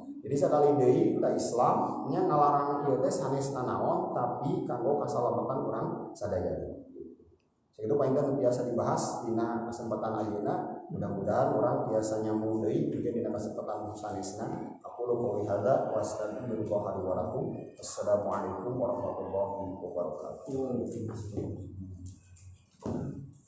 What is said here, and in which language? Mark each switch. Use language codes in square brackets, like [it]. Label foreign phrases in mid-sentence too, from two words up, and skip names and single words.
[su] Jadi sekali deui da Islam nya ngalarang ieu teh sanesna naon tapi kanggo kasalamatan urang sadaya. Itu painten biasa dibahas dina kesempatan ayeuna. Mudah-mudahan orang biasa nyambung deui juga dina kesempatan sanesna. [ar] أقول قولي هذا وأستغفر الله لي ولكم. السلام عليكم ورحمة الله وبركاته.